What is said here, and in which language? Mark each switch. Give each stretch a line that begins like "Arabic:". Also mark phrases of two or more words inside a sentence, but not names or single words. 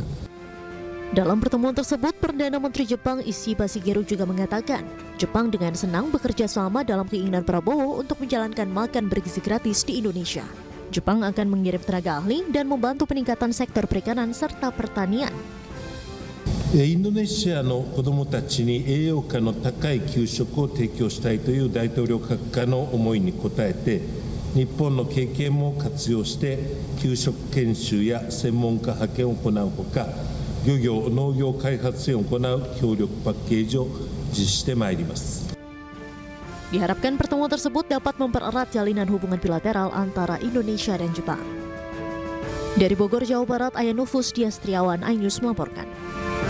Indonesian: Dalam pertemuan tersebut, Perdana Menteri Jepang Ishiba Shigeru juga mengatakan, Jepang dengan senang bekerja sama dalam keinginan Prabowo untuk menjalankan makan bergizi gratis di Indonesia. Jepang akan mengirim tenaga ahli dan membantu peningkatan sektor perikanan serta pertanian.
Japanese: インドネシアの子どもたちに栄養価の高い給食を提供したいという大統領閣下の思いに応えて、日本の経験も活用して給食研修や専門家派遣を行うほか、漁業・農業開発支援を行う協力パッケージを実施してまいります。
Indonesian: Diharapkan pertemuan tersebut dapat mempererat jalinan hubungan bilateral antara Indonesia dan Jepang. Dari Bogor, Jawa Barat, Aya Nufus Diastriawan, iNews melaporkan.